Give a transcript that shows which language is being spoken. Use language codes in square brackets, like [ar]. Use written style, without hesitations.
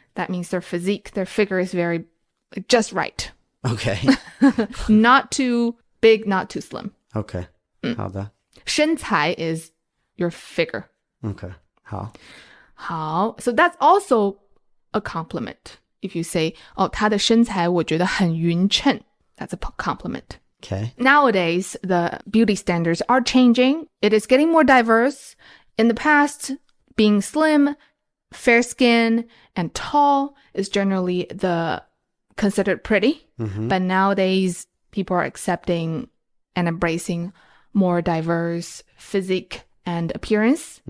[en] That means their physique, their figure is very, just right. Okay. Not too big, not too slim. Okay. [zh] 好的. [en] 身材 is your figure. Okay. [zh] 好. 好. [en] So that's also a compliment. If you say, [zh] 哦,他的身材我觉得很匀称. [en] That's a compliment. Okay. Nowadays, the beauty standards are changing. It is getting more diverse. In the past, being slim, fair skin, and tall is generally considered pretty. Mm-hmm. But nowadays, people are accepting and embracing more diverse physique and appearance.